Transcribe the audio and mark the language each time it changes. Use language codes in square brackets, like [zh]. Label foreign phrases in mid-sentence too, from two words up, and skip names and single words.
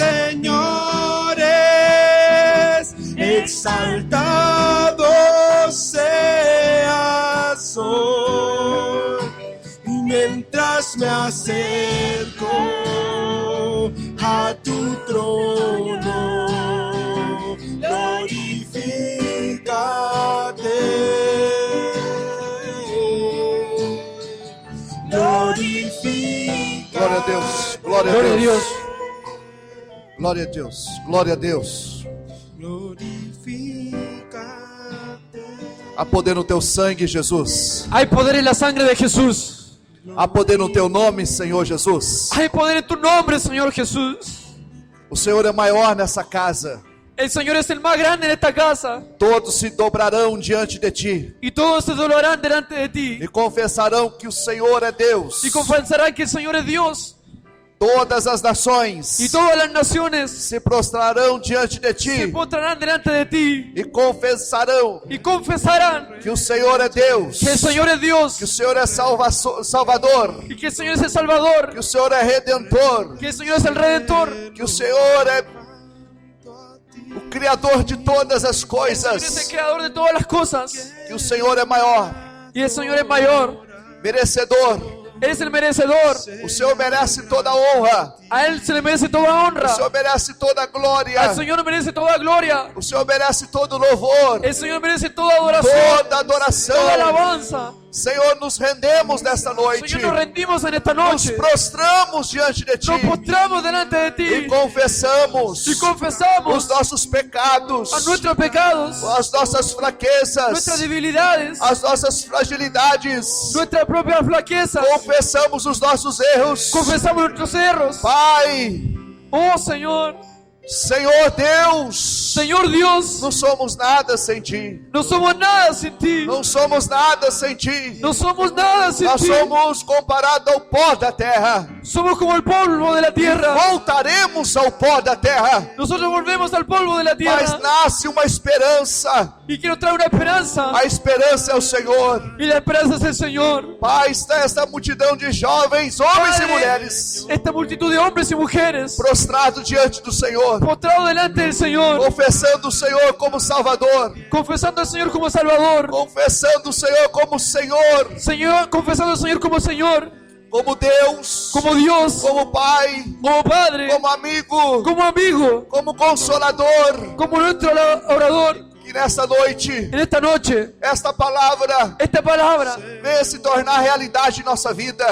[es] señores, exaltado seas hoy, mientras me acerco a tu trono, glorifícate. [pt] Glória a Deus, glória a [es] Gloria a [pt] Deus, [es] Dios. [pt] glória a Deus, glória a Deus. [es] Glorifícate. [pt] Há poder no teu sangue, Jesus. [es] Hay poder en la sangre de Jesús. [pt] Há poder no teu nome, Senhor Jesus. [es] Hay poder en tu nombre, Señor Jesús. [pt] O Senhor é maior nessa casa. [es] El Señor es el más grande en esta casa. [pt] Todos se dobrarão diante de ti [es] Y todos se doblarán delante de ti. [pt] e confessarão que o Senhor é Deus. [es] Y confesarán que el Señor es Dios. [pt] Todas as nações [es] Y todas las naciones [pt] se prostrarão diante de [es] se [pt] ti [es] postrarán delante de ti. [pt] e confessarão [es] Y confesarán [pt] que o Senhor é Deus, [es] que el Señor es [pt] que [es] Dios. [pt] o Senhor é Salvador, [es] Y que el Señor es el Salvador. [pt] que o Senhor é Redentor, [es] Que el Señor es el Redentor. [pt] que o Senhor é o Criador de todas as [es] El Señor es el [pt] coisas, [es] creador de todas las cosas. [pt] que o Senhor é maior, [es] Y el Señor es mayor. [pt] merecedor. [es] Él es el merecedor. [pt] O Senhor merece toda a honra, [es] A Él se le merece toda [pt] O [es] honra. [pt] Senhor merece toda a glória. [es] Al Señor merece toda gloria. [pt] O Senhor merece todo louvor, [es] El Señor merece toda adoración, [pt] toda adoração. [es] toda alabanza. [pt] Senhor, nos rendemos nesta noite. [es] Señor, nos rendimos en esta [pt] Nos [es] noche. [pt] prostramos diante de Ti [es] Nos postramos delante de [pt] e [es] ti [pt] confessamos [es] y [pt] os [es] confesamos [pt] nossos pecados, [es] a nuestros pecados, [pt] as nossas fraquezas, [es] nuestras debilidades, [pt] as nossas fragilidades. [es] nuestras propias flaquezas. [pt] Confessamos os nossos erros. [es] Confesamos nuestros erros. [pt] Pai, [es] Oh Señor, [pt] Senhor Deus, [es] Señor Dios, [pt] não somos nada sem Ti. [es] no somos nada sin ti. [pt] Não somos nada sem Ti. [es] No somos nada sin [pt] Nós [es] ti. [pt] somos comparados ao pó da terra. [es] Somos como el polvo de la tierra. [pt] Voltaremos ao pó da terra. [es] Nosotros volvemos al polvo de la [pt] Mas [es] tierra. [pt] nasce uma esperança. [es] Y que nos trae una esperanza. [pt] A esperança é o Senhor. [es] Y la esperanza es el Señor. [pt] Pai, está esta multidão de jovens, homens e [es] Padre, [pt] mulheres, [es] esta multitud de hombres y mujeres [pt] prostrados diante do Senhor, [es] postrados delante del Señor, [pt] confessando o Senhor como Salvador, [es] confesando al Señor como Salvador, [pt] confessando o Senhor como Senhor, [es] confesando al Señor como Señor, [pt] como Deus, [es] como Dios, [pt] como Pai, [es] como Padre, [pt] como amigo, [es] como amigo, [pt] como Consolador. [es] como nuestro orador. [pt] Que nesta noite, [es] En esta noche, [pt] esta palavra [es] esta palabra [pt] venha se tornar realidade em nossa vida.